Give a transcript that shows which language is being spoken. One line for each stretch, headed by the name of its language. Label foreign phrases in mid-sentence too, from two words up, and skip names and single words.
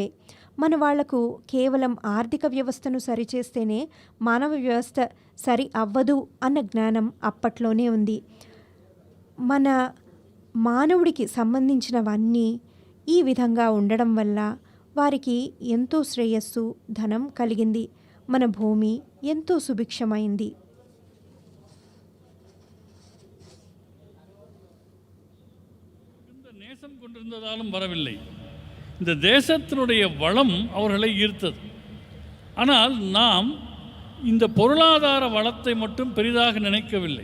Telugu: మన వాళ్లకు కేవలం ఆర్థిక వ్యవస్థను సరిచేస్తేనే మానవ వ్యవస్థ సరి అవ్వదు అన్న జ్ఞానం అప్పట్లోనే ఉంది. మన మానవుడికి సంబంధించినవన్నీ ఈ విధంగా ఉండడం వల్ల వారికి ఎంతో శ్రేయస్సు, ధనం కలిగింది. మన భూమి ఎంతో సుభిక్షమైంది.
Tamil: நேசம் கொண்டிருந்ததாலும் வரவில்லை. இந்த தேசத்தினுடைய வளம் அவர்களை ஈர்த்தது. ஆனால் நாம் இந்த பொருளாதார வளத்தை மட்டும் பெரிதாக நினைக்கவில்லை.